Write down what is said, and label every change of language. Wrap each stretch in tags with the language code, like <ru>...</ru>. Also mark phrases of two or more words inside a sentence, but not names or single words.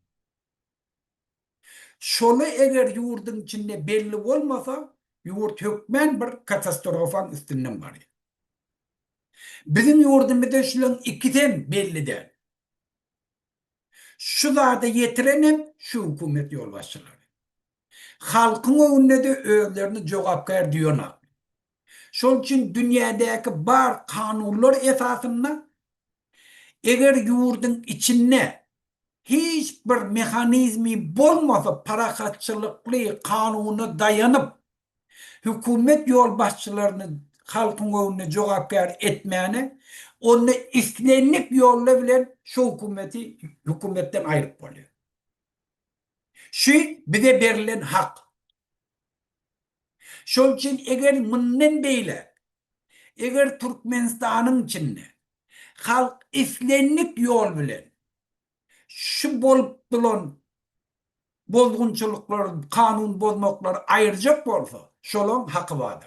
<tk>Şonu eger yurdun içinde belli bolmasa, yurt hökmen bir katastrofan üstünden barýar. Bizim yurdumuzda şulan ikiden bellidir. Şu zada yetirenem şu hükümet yol başçıları. Halkın önüne de özlerini jogapkar diýorlar. Şol üçin dünýädäki bar kanunlar esasında eger yurdun içinde hiç bir mehanizmi bolmasa parakatçılykly kanuny dayanıp hükümet yol başçılaryny halkın önüne jogapkar etmäni onu islenlik yolla bilen şu hükümetten aýryp bolýar. Şu bize berilen hak. Şol üçin eger mundan beýle eger Türkmenistanyň içinde halk islenlik yol bilen şu bolup duran bozgunçylyklar, kanun bozmaklar aýyrjak bolsa, şolaň haky bardyr.</tk>